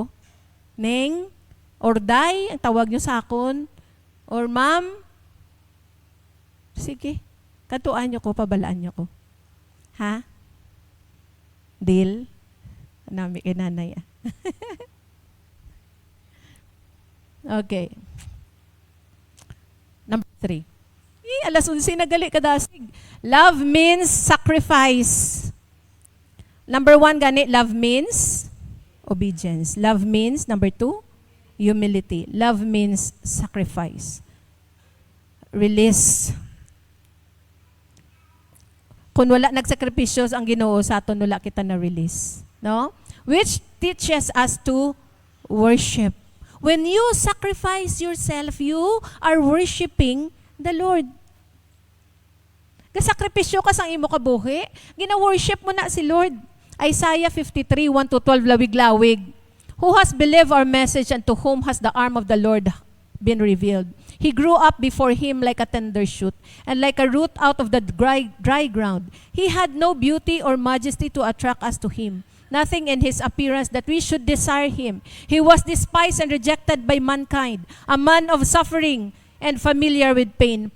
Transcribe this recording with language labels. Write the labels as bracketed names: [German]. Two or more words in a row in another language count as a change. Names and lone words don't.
[Hiligaynon] Neng, or day, ang tawag nyo sa akon, or ma'am, sige, katuan nyo ko, pabalaan nyo ko. [English] Ha? Deal? [Hiligaynon] Nami kay nanay. Okay. Number 3. Alas 11 na gali kadasig. [English] Love means sacrifice. Number 1 gani, love means obedience. Love means, number 2, humility. Love means sacrifice. Release. [Hiligaynon] Kung wala nagsakripisyo ang Ginoo sa aton, wala kita na release. No? [English] Which teaches us to worship. When you sacrifice yourself, you are worshiping the Lord. [Hiligaynon] Kasakripisyo ka sang imo kabuhi, gina-worship mo na si Lord. Isaiah 53, 1-12, lawig-lawig. [English] Who has believed our message, and to whom has the arm of the Lord been revealed? He grew up before him like a tender shoot, and like a root out of the dry ground. He had no beauty or majesty to attract us to him. Nothing in his appearance that we should desire him. He was despised and rejected by mankind, a man of suffering and familiar with pain.